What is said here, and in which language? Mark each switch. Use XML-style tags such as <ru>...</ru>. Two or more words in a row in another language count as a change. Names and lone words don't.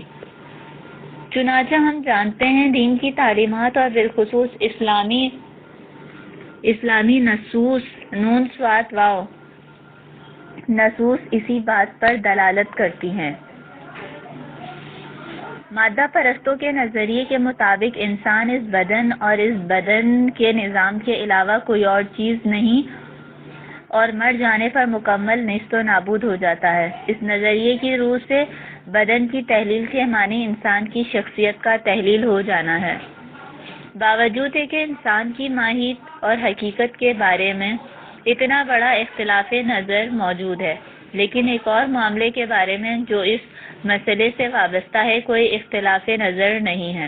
<ur>چنانچہ ہم جانتے ہیں دین کی تعلیمات اور بالخصوص اسلامی نصوص نون صاد واو نصوص اسی بات پر دلالت کرتی ہیں۔ مادہ پرستوں کے نظریے کے مطابق انسان اس بدن اور اس بدن کے نظام کے علاوہ کوئی اور چیز نہیں اور مر جانے پر مکمل نیست و نابود ہو جاتا ہے۔ اس نظریے کی روح سے بدن کی تحلیل کے معنی انسان کی شخصیت کا تحلیل ہو جانا ہے۔ باوجود ہے کہ انسان کی ماہیت اور حقیقت کے بارے میں اتنا بڑا اختلاف نظر موجود ہے، لیکن ایک اور معاملے کے بارے میں جو اس مسئلے سے وابستہ ہے کوئی اختلاف نظر نہیں ہے۔</ur>